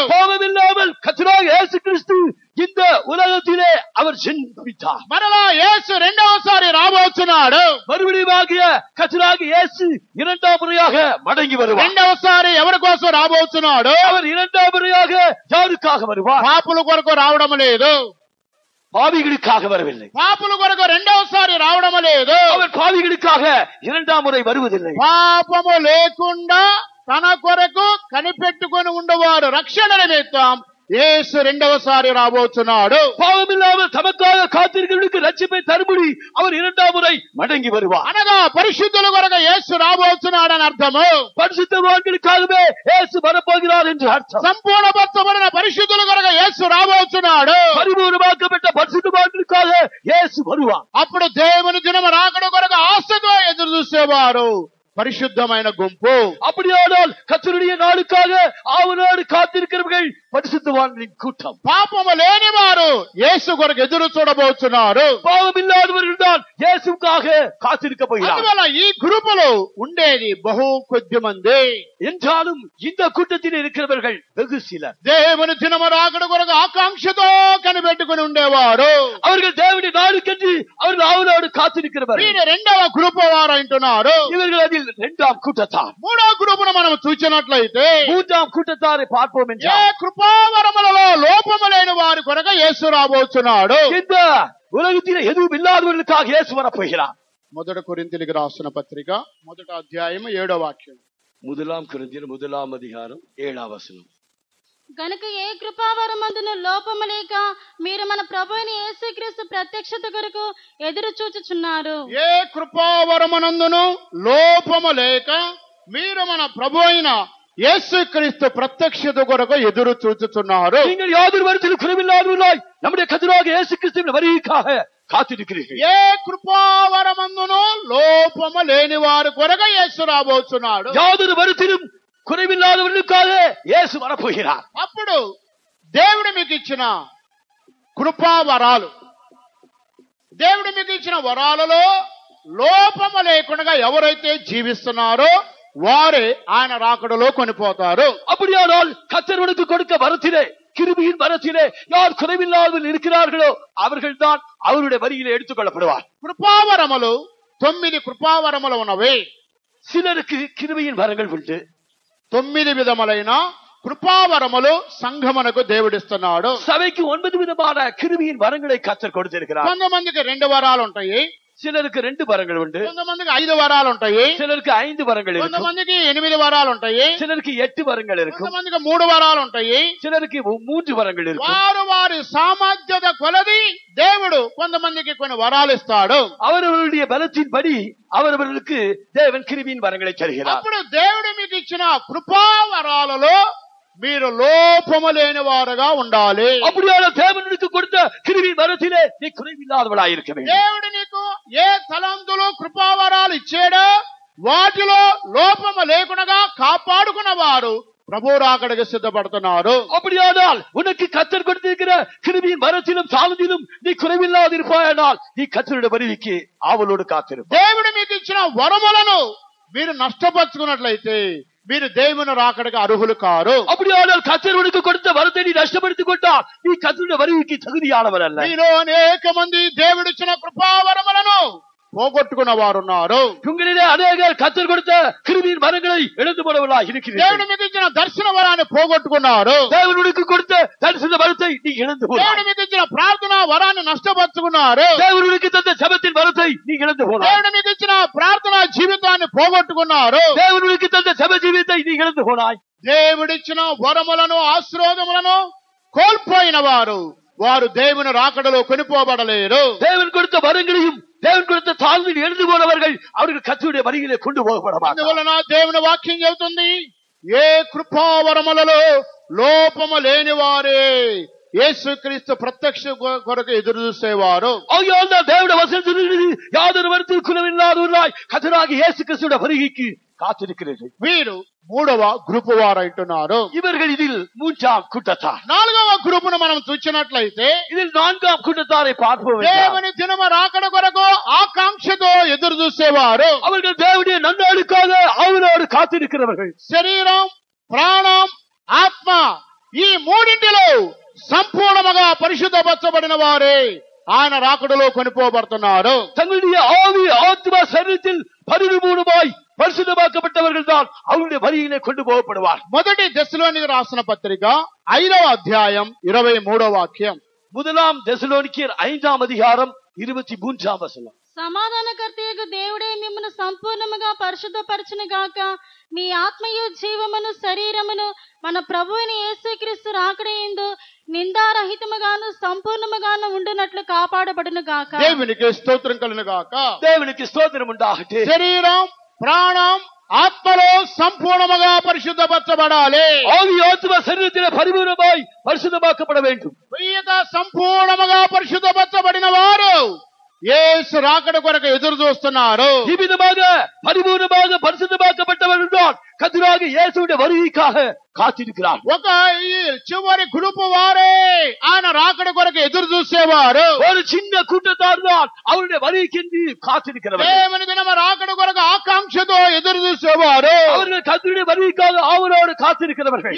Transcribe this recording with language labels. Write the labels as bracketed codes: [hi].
[ta] பாவம் இல்லாமல் கர்த்தராகிய இயேசு கிறிஸ்து இந்த உலகத்திலே அவர் ஜென்மித்தார். [te] మరలా యేసు రెండవసారి రాబోతున్నాడు. [ta] மறுபடியுமாகிய கர்த்தராகிய இயேசு இரண்டாம் முறையாக மடங்கி வருவார். [te] రెండవసారి ఎవరి కోసం రాబోతున్నాడు? [ta] அவர் இரண்டாம் முறையாக யாருக்காக வருவார்? [te] పాపుల కొరకు రావడం లేదు. [ta] பாவிகளுக்காக வரவில்லை. [te] పాపుల కొరకు రెండవసారి రావడం లేదు. [ta] அவர் பாவிகளுக்காக இரண்டாம் முறை வருவதில்லை. [te] పాపము లేకుండా తన కొరకు కనిపెట్టుకొని ఉండవారు రక్షణ నిమిత్తం యేసు రెండవసారి రాబోతున్నాడు. [ta] பாவம் இல்லாமல் தமக்காக காத்திருக்கிறவர்களுக்கு ரட்சிப்பை தரும்படி அவர் இரண்டாம் முறை மடங்கி வருவார். [te] అనగా పరిశుద్ధుల కొరకు యేసు రాబోతున్నాడని అర్థము. [ta] பரிசுத்தவான்களுக்காகவே இயேசு வரப்போகிறார் என்று அர்த்தம். [te] సంపూర్ణపరచబడిన పరిశుద్ధుల కొరకు యేసు రాబోతున్నాడు. [ta] பரிபூர்ணமாக்கப்பட்ட பரிசுத்தவான்களுக்காக இயேசு வருவார். [te] అప్పుడు దేవుని దినము రాకడ కొరకు ఆశతో ఎదురు చూసేవారు పరిశుద్ధమైన గుంపు. [ta] அப்படியானால் கர்த்தருடைய நாளுக்காக ஆவலோடு காத்திருக்கிறவர்கள் பரிசுத்தவான்களின் கூட்டம். [te] పాపము లేని వారు యేసు కొరకు ఎదురు చూడబోతున్నారు. [ta] பாவம் இல்லாதவர்கள் தான் இயேசுக்காக காத்திருக்க போகிறார். [te] అందువల్ల ఈ గ్రూపులో ఉండేది బహు కొద్ది మంది. [ta] என்றாலும் இந்த கூட்டத்தில் இருக்கிறவர்கள் வெகு சிலர். [te] దేవుని దినము రాకడ కొరకు ఆకాంక్షతో కనిపెట్టుకుని ఉండేవారు. [ta] அவர்கள் தேவனுடைய நாளுக்கென்று அவர்கள் ஆவலோடு காத்திருக்கிறவர்கள். [te] వీరు రెండవ గ్రూప్ వారు అంటున్నారు. [ta] இவர்கள் அதில் இரண்டாம் கூட்டத்தார். [te] మూడో గ్రూపును మనం చూసినట్లయితే, [ta] மூன்றாம் கூட்டத்தாரை பார்ப்போம் [te] ఏ [ta] என்றால் [te] కృపావరములలో లోపము లేని వారి కొరకు యేసు రాబోతున్నాడు. [ta] இந்த உலகத்தில் எதுவும் இல்லாதவர்களுக்காக இயேசு வரப்போகிறார். [te] మొదటి కొరింథీయులకు రాసిన పత్రిక 1వ అధ్యాయం 7వ వాక్యం. [ta] முதலாம் கொரிந்தியர் 1ஆம் அதிகாரம் 7ஆம் வசனம். [te] గనుక ఏ కృపావరమందును లోపము లేక మీరు మన ప్రభువైన యేసుక్రీస్తు ప్రత్యక్షత కొరకు ఎదురు చూచుచున్నారు. ఏ కృపావరమునందును లోపము లేక మీరు మన ప్రభు అయిన యేసుక్రీస్తు ప్రత్యక్షత కొరకు ఎదురు చూచుతున్నారు. [ta] நீங்கள் யாதொரு வருத்திலும் குறைவில்லாதவர்களாய் நம்முடைய கர்த்தராகிய இயேசு கிறிஸ்துவின் வருகைக்காக காத்திருக்கிறீர்கள். [te] ఏ కృపావరమందును లోపము లేని వారి కొరకు యేసు రాబోతున్నాడు. [ta] யாதொரு வருத்திலும் குறைவில்லாதவர்களுக்காக இயேசு வரப்போகிறார். [te] అప్పుడు దేవుడు మీకు ఇచ్చిన కృపావరాలు, దేవుడు మీకు ఇచ్చిన వరాలలో లోపము లేకుండా ఎవరైతే జీవిస్తున్నారో వారే ఆయన రాకడలో కొనిపోతారు. [ta] அப்படியானால் கர்த்தருக்கு கொடுக்க வரத்திலே, கிருபையின் வரத்திலே யார் குறைவில்லாதவர்கள் இருக்கிறார்களோ அவர்கள் தான் அவருடைய வரியிலே எடுத்துக் கொள்ளப்படுவார். [te] కృపావరములు 9 కృపావరములు ఉన్నవి. [ta] சிலருக்கு கிருபையின் வரங்கள் உண்டு. [te] 9 విధములైన కృపావరములు సంఘమునకు దేవుడిస్తున్నాడు. [ta] சபைக்கு 9 விதமான கிருபையின் வரங்களை கர்த்தர் கொடுத்திருக்கிறார். [te] కొంతమందికి 2 వరాలు ఉంటాయి, [ta] சிலருக்கு 2 வரங்கள் உண்டு. [te] కొంతమందికి 5 వరాలు ఉంటాయి, [ta] சிலருக்கு 5 வரங்கள் இருக்கும். [te] కొంతమందికి 8 వరాలు ఉంటాయి, [ta] சிலருக்கு 8 வரங்கள் இருக்கும். [te] కొంతమందికి 3 వరాలు ఉంటాయి. [ta] சிலருக்கு 3 வரங்கள் இருக்கும். [te] వారు వారి సామర్థ్యత కొలది దేవుడు కొంతమందికి కొన్ని వరాలు ఇస్తాడు. [ta] அவரவருடைய பலத்தின்படி அவரவர்களுக்கு தேவன் கிருபையின் வரங்களை தருகிறார். [te] అప్పుడు దేవుడు మీకు ఇచ్చిన కృపావరాలలో మీరు లోపము లేని వారుగా ఉండాలి. [ta] அப்படியான தேவனுக்கு கொடுத்த கிருபையின் வரத்திலே நீ குறைவில்லாதவளாய் இருக்க வேண்டும். [te] దేవుడు నీకు ఏ తలంతులు కృపావరాలు ఇచ్చాడో వాటిలో లోపము లేకుండా కాపాడుకున్న వారు ప్రభు రాకడకు సిద్ధపడుతున్నారు. [ta] அப்படியானால் உனக்கு கர்த்தர் கொடுத்திருக்கிற கிருபையின் வரத்திலும் தாளத்திலும் நீ குறைவில்லாதிருப்பாயானால் நீ கர்த்தருடைய வருகைக்கு ஆவலோடு காத்திருப்பாய். [te] దేవుడు మీకు ఇచ్చిన వరములను మీరు నష్టపరుచుకున్నట్లయితే మీరు దేవుని రాకడకు అర్హులు కారు. [ta] அப்படியானால் கர்த்தர் உனக்கு கொடுத்த வரத்தை நீ நஷ்டப்படுத்திக் கொண்டால் நீ கர்த்தருடைய வருகைக்கு தகுதியானவர் அல்ல. [te] మీలో అనేక మంది దేవుడిచ్చిన కృపావరములను పోగొట్టుకున్న వారు ఉన్నారు. [ta] உங்களிலே அநேகர் கர்த்தர் கொடுத்த கிருபையின் வரங்களை இழந்து போனவர்களாய் [te] దేవుడు [ta] இருக்கிறீர்கள். [te] మీకు ఇచ్చిన దర్శన వరాన్ని పోగొట్టుకున్నారు. [ta] தேவனுக்கு கொடுத்த தரிசன வரத்தை நீ இழந்து [te] దేవుడు [ta] போனாய். [te] మీకు ఇచ్చిన ప్రార్థనా వరాన్ని నష్టపరుచుకున్నారు. [ta] தேவனுக்கு தந்த ஜெபத்தின் வரத்தை நீ இழந்து போனாய். [te] దేవుడు మీకు ఇచ్చిన ప్రార్థనా జీవితాన్ని పోగొట్టుకున్నారు. [ta] தேவனுக்கு தந்த ஜெப ஜீவித்தை நீ இழந்து போனாய். [te] దేవుడిచ్చిన వరములను ఆశీర్వాదములను కోల్పోయిన వారు దేవుని రాకడలో కొనిపోబడలేరు. [ta] தேவன் கொடுத்த வரங்களையும் தேவன் கொடுத்த தாழ்வில் எழுந்து போனவர்கள் அவர்கள் கர்த்தருடைய வருகையிலே கொண்டு போகப்பட மாட்டார்கள். [te] అందువలన దేవుని వాక్యం చెబుతుంది, ఏ కృపావరములలో లోపము లేని వారే యేసుక్రీస్తు ప్రత్యక్ష కొరకు ఎదురు చూసేవారు. [ta] ஆகையால் தான் தேவனுடைய வசனம் சொல்லுகிறது, யாதொரு வருத்தம் குறைவில்லாதவர்களாய் கர்த்தராகிய இயேசு கிறிஸ்துவின் வருகைக்கு காத்திருக்கிறீர்கள். [te] వీరు 3వ గ్రూపు వారు అంటున్నారు. [ta] இவர்கள் இதில் 3ஆம் கூட்டத்தார். [te] 4వ గ్రూపును మనం చూసినట్లయితే [ta] இதில் 4ஆம் கூட்டத்தாரை பார்ப்போம். [te] దేవుని దినమ రాకడ కొరకు ఆకాంక్షతో ఎదురు చూసేవారు. [ta] அவர்கள் தேவனுடைய நன்னாளுக்காக ஆவலோடு காத்திருக்கிறவர்கள். [te] శరీరం, ప్రాణం, ఆత్మ ఈ మూడింటిలో సంపూర్ణముగా పరిశుద్ధపరచబడిన వారే ఆయన రాకడలో కొనిపోబడుతున్నారు. [ta] தங்களுடைய ஆவி ஆத்மா சரீரத்தில் பரிபூர்ணமாய் பரிசுத்தமாக்கப்பட்டவர்கள் தான் அவருடைய வருகையிலே கொண்டு போகப்படுவார். [te] మొదటి దశలోనికి రాసిన పత్రిక 5వ అధ్యాయం 23వ వాక్యం. [ta] 1 தெசலோனிக்கேயர் 5ஆம் அதிகாரம் 23ஆம் வசனம். [te] సమాధానకర్తయగు దేవుడే మిమ్మల్ని సంపూర్ణముగా పరిశుద్ధపరచును గాక. మీ ఆత్మయు జీవమును శరీరమును మన ప్రభువైన యేసుక్రీస్తు రాకడయందు నిందారహితముగాను సంపూర్ణముగాను ఉండునట్లు కాపాడబడును గాక. దేవునికి స్తోత్రం కలుగును గాక. [ta] தேவனுக்கு ஸ்தோத்திரம் உண்டாகட்டும். [te] శరీరం, ప్రాణం, ఆత్మలో సంపూర్ణముగా పరిశుద్ధపరచబడాలి. [ta] ஆவி ஆத்மா சரீரத்திலே பரிபூர்ணமாய் பரிசுத்தமாக்கப்பட வேண்டும். [te] ప్రియగా సంపూర్ణముగా పరిశుద్ధపరచబడిన వారు యేసు రాకడ కొరకు ఎదురు చూస్తున్నారు. [ta] இவ்விதமாக பரிபூர்ணமாக பரிசுத்தமாக்கப்பட்டவர்கள் தான் கர்த்தராகிய இயேசுவுடைய வருகைக்காக காத்திருக்கிறார். [te] ఒక ఈ చివరి గ్రూపు వారే ఆయన రాకడ కొరకు ఎదురు చూసేవారు. [ta] ஒரு சின்ன கூட்டத்தார் தான் அவருடைய வருகைக்கு காத்திருக்கிறவர்கள். [te] దేవుని దినమ రాకడ కొరకు ఆకాంక్షతో ఎదురు చూసేవారు. [ta] அவர்கள் கர்த்தருடைய வருகைக்காக ஆவலோடு காத்திருக்கிறவர்கள்.